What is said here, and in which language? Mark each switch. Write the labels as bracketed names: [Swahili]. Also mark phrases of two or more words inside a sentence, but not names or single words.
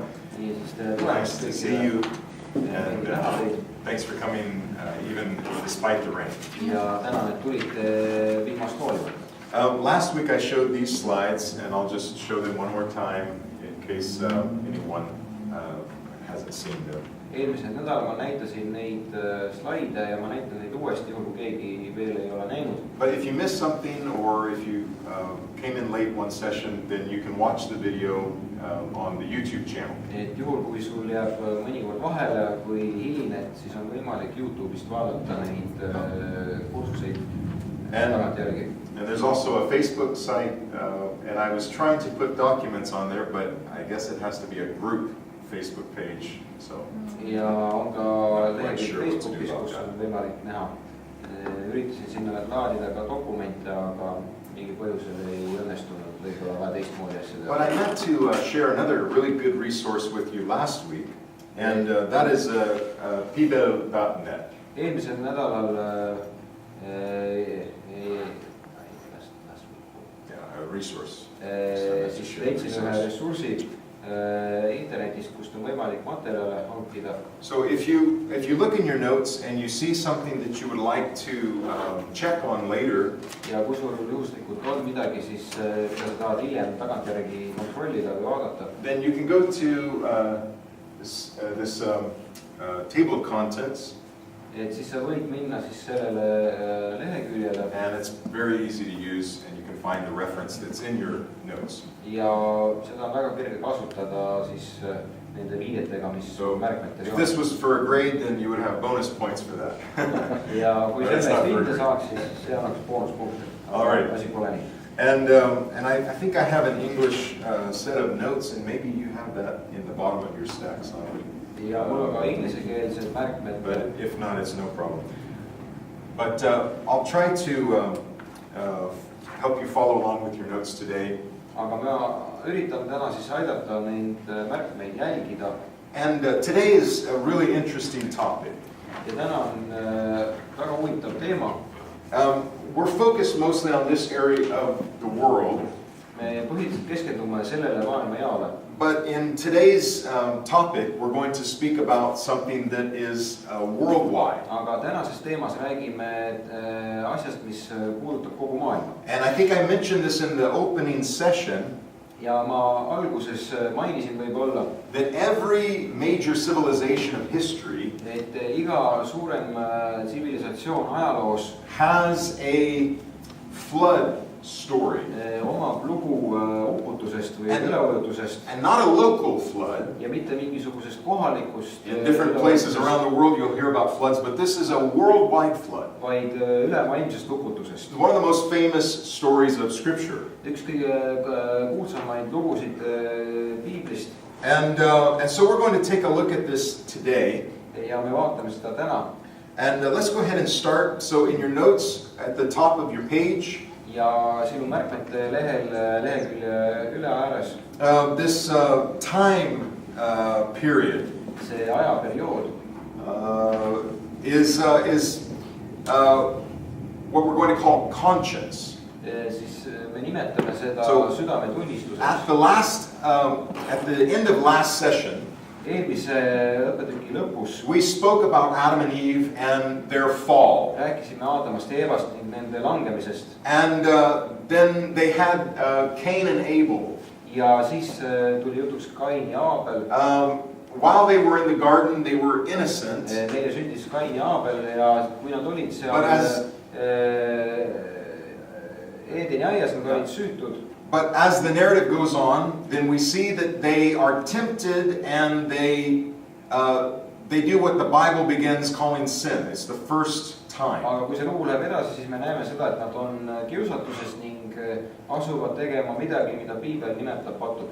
[English] Nice to see you, and thanks for coming even despite the rain. Last week I showed these slides, and I'll just show them one more time in case anyone hasn't seen them. [Estonian] Eelmisel nädalal ma näitasin neid slaide ja ma näitan neid uuesti, juhul kui keegi veel ei ole näinud. [English] But if you missed something or if you came in late one session, then you can watch the video on the YouTube channel. [Estonian] Et juhul kui sul jääb mõnikord vahele, kui hilined, siis on võimalik YouTube'ist vaadata neid kursuseid tagantjärgi. [English] And there's also a Facebook site, and I was trying to put documents on there, but I guess it has to be a group Facebook page. So. [Estonian] Ja on ka lehekülg Facebookis, kus on võimalik näha. Üritasin sinna laadida ka dokumente, aga mingi põhjusel ei õnnestunud võib-olla teistmoodi asjadega. [English] But I meant to share another really good resource with you last week, and that is ppetu.net. [Estonian] Eelmisel nädalal [English] a resource. [Estonian] Siis leidsin ühe ressursi internetist, kust on võimalik materjale hankida. [English] So if you look in your notes and you see something that you would like to check on later, [Estonian] ja kui sul juhuslikult on midagi, siis mida sa tahad hiljem tagantjärgi kontrollida või vaadata, [English] then you can go to this table of contents. [Estonian] Et siis sa võid minna siis sellele leheküljele. [English] And it's very easy to use, and you can find the reference that's in your notes. [Estonian] Ja seda on väga kerge kasutada siis nende viidetega, mis märkmetel [English] if this was for a grade, then you would have bonus points for that. [Estonian] Ja kui sellest hinde saaks, siis see annaks boonuspunkte. Asi pole nii. [English] And I think I have an English set of notes, and maybe you have that in the bottom of your stack. So [Estonian] ja mul on ka ingliskeelsed märkmed. [English] But if not, it's no problem. But I'll try to help you follow along with your notes today. [Estonian] Aga ma üritan täna siis aidata neid märkmeid jälgida. [English] And today is a really interesting topic. [Estonian] Ja täna on väga huvitav teema. [English] We're focused mostly on this area of the world. [Estonian] Me põhiliselt keskendume sellele maailmajaole. [English] But in today's topic, we're going to speak about something that is worldwide. [Estonian] Aga tänases teemas räägime asjast, mis puudutab kogu maailma. [English] And I think I mentioned this in the opening session. [Estonian] Ja ma alguses mainisin võib-olla, [English] that every major civilization of history [Estonian] et iga suurem tsivilisatsioon ajaloos [English] has a flood story. [Estonian] Omab lugu uputusest või üleujutusest. [English] And not a local flood. [Estonian] Ja mitte mingisugusest kohalikust. [English] In different places around the world you'll hear about floods, but this is a worldwide flood. [Estonian] Vaid ülemaailmsest uputusest. [English] One of the most famous stories of Scripture. [Estonian] Üks kõige kuulsamaid lugusid Piiblist. [English] And so we're going to take a look at this today. [Estonian] Ja me vaatame seda täna. [English] And let's go ahead and start. So in your notes at the top of your page. [Estonian] Ja sinu märkmete lehekülje üle ääres. [English] This time period. [Estonian] See ajaperiood. [English] Is what we're going to call conscience. [Estonian] Siis me nimetame seda südametunnistuseks. [English] At the end of last session, [Estonian] eelmise õppetüki lõpus [English] we spoke about Adam and Eve and their fall. [Estonian] Rääkisime Aadamast ja Eevast ning nende langemisest. [English] And then they had Cain and Abel. [Estonian] Ja siis tuli jutuks Kain ja Aabel. [English] While they were in the garden, they were innocent. [Estonian] Neile sündis Kain ja Aabel ja kui nad olid seal Eedeni aias, nad olid süütud. [English] But as the narrative goes on, then we see that they are tempted and they do what the Bible begins calling sin. It's the first time. [Estonian] Aga kui see lugu läheb edasi, siis me näeme seda, et nad on kiusatuses ning asuvad tegema midagi, mida Piibel nimetab patuks.